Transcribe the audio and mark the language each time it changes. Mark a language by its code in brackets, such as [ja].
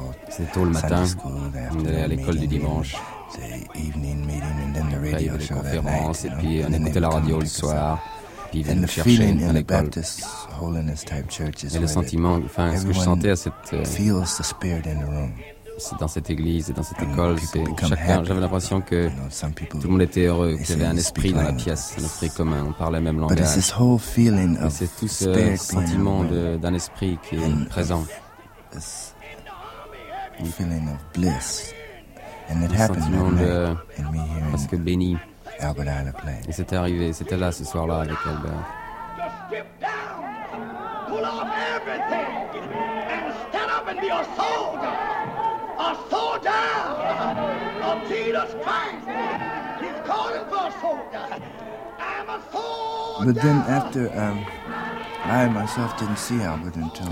[fr] C'était tôt le matin, on allait à l'école du dimanche. [en] The evening meeting and then the radio show that night. [fr] Et puis on écoutait la radio le soir. Puis ils venaient me chercher à l'école. Et le sentiment, enfin, ce que je sentais à cette. [en] Feels the spirit in the room. [fr] C'est dans cette église et dans cette école, c'est chacun. J'avais l'impression que tout le monde était heureux, qu'il y avait un esprit dans la pièce, un esprit commun, on parlait le même langage. Et c'est tout ce sentiment d'un esprit qui est présent. [en] Un feeling of bliss. And it happened to me and me hearing Albert Eiler play. [fr] Et c'était arrivé, c'était là ce soir-là avec Albert. [en] Just strip down, pull off everything, and stand up and be a soldier. A soldier of Jesus Christ. He's calling for a soldier. I'm a soldier. But then after I myself didn't see Albert until